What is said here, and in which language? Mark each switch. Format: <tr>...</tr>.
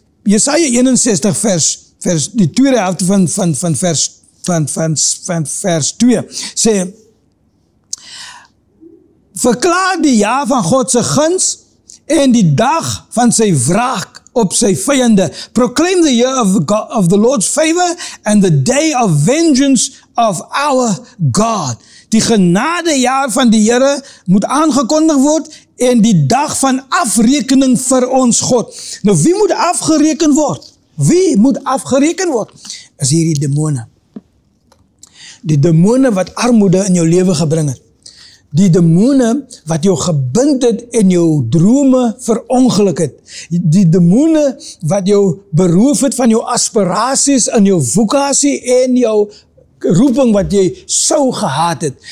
<af>Jesaja 61 vers die tweede helfte van vers 2, sê, verklaar die jaar van God se guns, en die dag van sy wraak op sy vyande.</af> <en>Proclaim the year of the Lord's favor and the day of vengeance of our God.</en> <af>Die genadejaar van die Here moet aangekondig word en die dag van afrekening vir ons God. Nou wie moet afgereken word? Wie moet afgereken word? Is hierdie demone. Die demone wat armoede in jou lewe gebring het. Die demone wat jou gebind het en jou drome verongeluk het. Die demone wat jou beroof het van jou aspirasies en jou vokasie en jou roeping wat jy sou gehad het.</af>